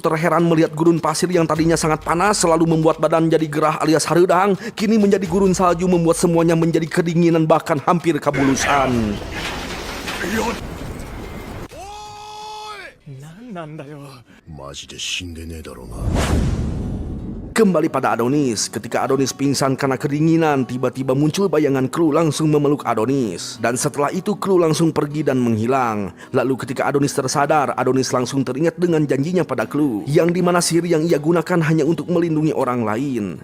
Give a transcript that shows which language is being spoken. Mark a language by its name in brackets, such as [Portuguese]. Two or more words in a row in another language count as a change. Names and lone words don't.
[Indonesian] terheran melihat gurun pasir yang tadinya sangat panas selalu membuat badan jadi gerah alias hareudang, kini menjadi gurun salju membuat semuanya menjadi kedinginan bahkan hampir kabulusan. [Japanese] 何なんだよ。マジで死んでねえだろうな。 [Indonesian] Kembali pada Adonis, ketika Adonis pingsan karena kedinginan, tiba-tiba muncul bayangan Clue langsung memeluk Adonis. Dan setelah itu Clue langsung pergi dan menghilang. Lalu ketika Adonis tersadar, Adonis langsung teringat dengan janjinya pada Clue, yang dimana sihir yang ia gunakan hanya untuk melindungi orang lain.